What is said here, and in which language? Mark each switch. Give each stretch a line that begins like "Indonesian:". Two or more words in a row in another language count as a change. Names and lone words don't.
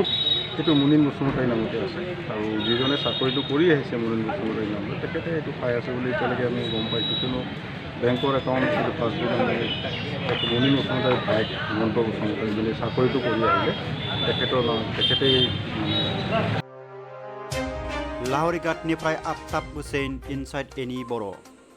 Assamese: সেইটো মুনিন বসুমতাৰী নামতে আছে। আৰু যিজনে চাকৰিটো কৰি আহিছে মুনিন বসুমতাৰী নামত তেখেতে এইটো পাই আছে বুলি এতিয়ালৈকে আমি গম পাইছোঁ। কিয়নো বেংকৰ একাউণ্ট যিটো পাছবুক আমি মুনিন বসুমতাৰী ভায়েক হেমন্ত বসুমতাৰী যোনে চাকৰিটো কৰি আহিলে তেখেতেই
Bodo: लाहौरी घाटनिफ्राय आफ्ताब हुसैन, इनसाइड एनि बर'।